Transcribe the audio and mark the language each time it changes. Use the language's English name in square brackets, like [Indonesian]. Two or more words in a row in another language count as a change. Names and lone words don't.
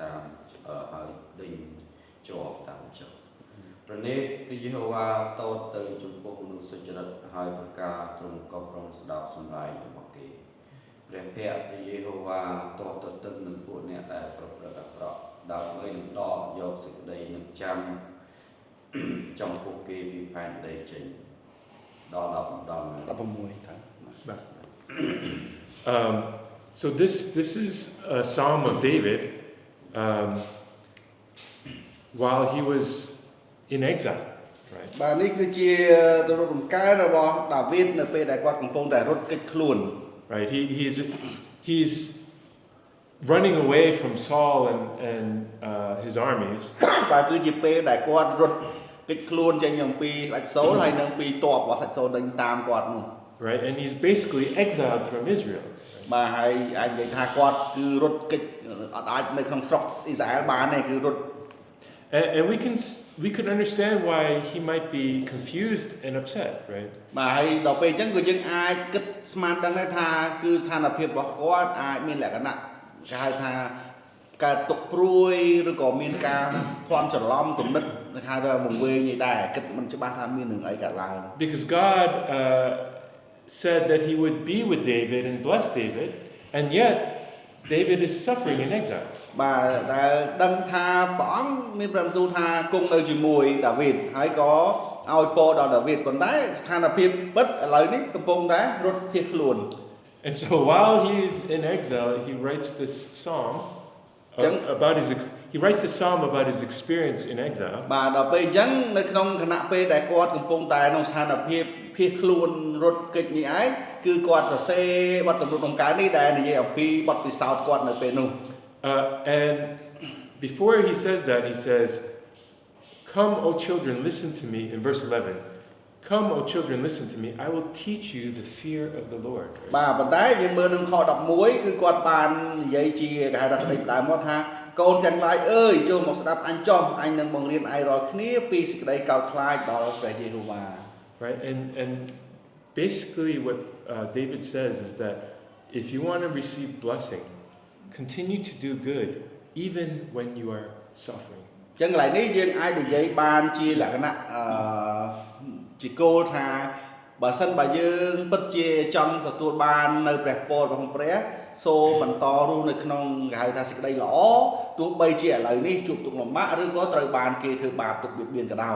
[Khmer] ជាប់តាមចិត្តព្រះនេតព្រះយេហូវ៉ាតតទៅចំពោះមនុស្សសុចរិតហើយប្រការទ្រង់ក៏ប្រងស្ដាប់សម្ដែងរបស់គេព្រះភ័ក្ត្រព្រះយេហូវ៉ាតតទៅទឹកនឹងពួកអ្នកដែលប្រព្រឹត្តអាក្រក់ដើម្បីនឹងដកយកសេចក្តីនឹងចាំចំពោះគេពីផែនដីចេញដល់16ថា [English] So this is a psalm of David while he was in exile, right? [Khmer] បាទនេះគឺជាទំនុកដំកើងរបស់ដាវីតនៅពេលដែលគាត់កំពុងតែរត់គេចខ្លួន [English] Right? He's running away from Saul and his armies. [Khmer] បាទគឺជាពេលដែលគាត់រត់គេចខ្លួនចេញអំពីស្ដេចសូលហើយនឹងពីទ័ពរបស់ស្ដេចសូលដេញតាមគាត់នោះ [English] Right? And he's basically exiled from Israel. [Khmer] បាទហើយអាចនិយាយថាគាត់គឺរត់គេចអត់អាចនៅក្នុងស្រុកអ៊ីស្រាអែលបានទេគឺរត់ [English] And we can understand why he might be confused and upset, right? [Khmer] បាទហើយដល់ពេលអញ្ចឹងគឺយើងអាចគិតស្មានដឹងដែរថាគឺស្ថានភាពរបស់គាត់អាចមានលក្ខណៈគេហៅថាការទុកព្រួយឬក៏មានការភ័ន្តច្រឡំគំនិតគេហៅថាមកវិញនេះដែរគិតមិនច្បាស់ថាមាននឹងអីកើតឡើង [English] Because God said that he would be with David and bless David, and yet David is suffering in exile. [Khmer] បាទដែលដឹងថាព្រះអង្គមានព្រះបន្ទូលថាគង់នៅជាមួយដាវីតហើយក៏ឲ្យពរដល់ដាវីតប៉ុន្តែស្ថានភាពពិតឥឡូវនេះកំពុងតែរត់ភៀសខ្លួន [English] And so while he's in exile, he writes this psalm about he writes this psalm about his experience in exile. [Khmer] បាទដល់ពេលអញ្ចឹងនៅក្នុងគណៈពេលដែលគាត់កំពុងតែក្នុងស្ថានភាពភៀសខ្លួនរត់គេចនេះឯងគឺគាត់សរសេរបទទំនុកដំកើងនេះដែលនិយាយអំពីបទពិសោធន៍គាត់នៅពេលនោះ [English] And before he says that, he says, "Come, O children, listen to me." In verse 11, "Come, O children, listen to me. I will teach you the fear of the Lord." [Khmer] បាទប៉ុន្តែយើងមើលនឹងខ11គឺគាត់បាននិយាយជាគេហៅថាស្ដីផ្ដើមមកថាកូនទាំងឡាយអើយចូលមកស្ដាប់អញចុះអញនឹងបង្រៀនឯងរាល់គ្នាពីសេចក្ដីកោតខ្លាចដល់ព្រះយេហូវ៉ា [English] Right, and basically what David says is that if you want to receive blessing, continue to do good even when you are suffering. [Khmer] ចឹងកន្លែងនេះយើងអាចនិយាយបានជាលក្ខណៈជាគោលថាបើសិនបើយើងពិតជាចង់ទទួលបាននៅព្រះពររបស់ព្រះសូមបន្តរស់នៅក្នុងគេហៅថាសេចក្តីល្អទោះបីជាឥឡូវនេះជួបទុក្ខលំបាកឬក៏ត្រូវបានគេធ្វើបាបទុកបៀតបៀនក៏ដោយ